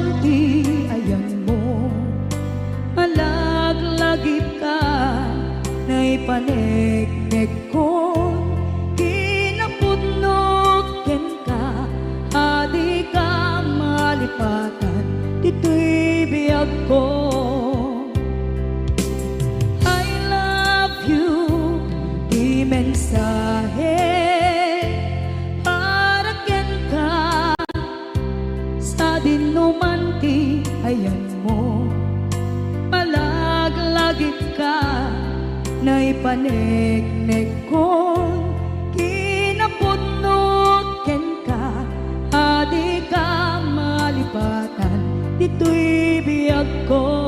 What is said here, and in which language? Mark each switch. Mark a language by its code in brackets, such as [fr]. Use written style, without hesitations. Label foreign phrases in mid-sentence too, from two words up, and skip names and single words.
[ilo] di ayan mo, malaglagip ka na ipanegnek ko, kinapudnot ken ka, adi ka malipatan, dito'y biyag ko. [en] I love you, [ilo] di mensahe, para ken ka, sa dinumanti ayan mo, malaglagip ka na ipanegnek ko, kinapudnot ken ka, adi ka malipatan, dito'y biyag ko.